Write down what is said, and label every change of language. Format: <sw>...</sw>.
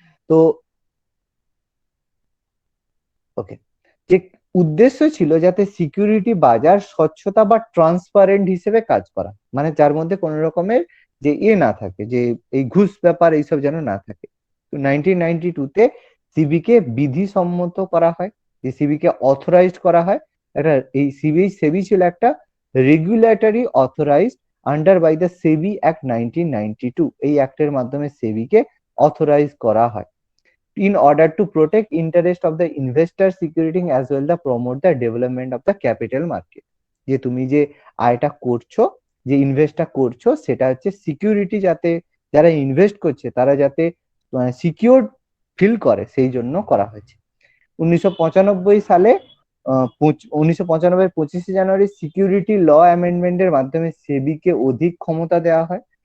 <bn>তো ওকে, যে উদ্দেশ্য ছিল যাতে সিকিউরিটি বাজার স্বচ্ছতা বা ট্রান্সপারেন্ট হিসেবে কাজ করা, মানে যার মধ্যে কোনো রকমের যে না থাকে, যে এই ঘুষ ব্যাপার এইসব যেন না থাকে। তো 1992-তে সিবিকে বিধিসম্মত করা হয়, যে সিবিকে অথরাইজড করা হয়। একটা এই সেবি ছিল একটা regulatory authorised under by the SEBI act 1992। এই অ্যাক্টের মাধ্যমে সেবিকে অথরাইজ করা হয়</bn> <en>in order to protect interest of the investor security as well the promote the development of the capital market।</en> <bn>যে তুমি যে আয়টা করছো, যে ইনভেস্টটা করছো, সেটা হচ্ছে সিকিউরিটি, যাতে যারা ইনভেস্ট করছে তারা যাতে সিকিউর ফিল করে, সেই জন্য করা হয়েছে। 1995 সালে 1995 25শে জানুয়ারি সিকিউরিটি ল অ্যামেন্ডমেন্টের মাধ্যমে সেবিকে অধিক ক্ষমতা দেওয়া হয়।</bn>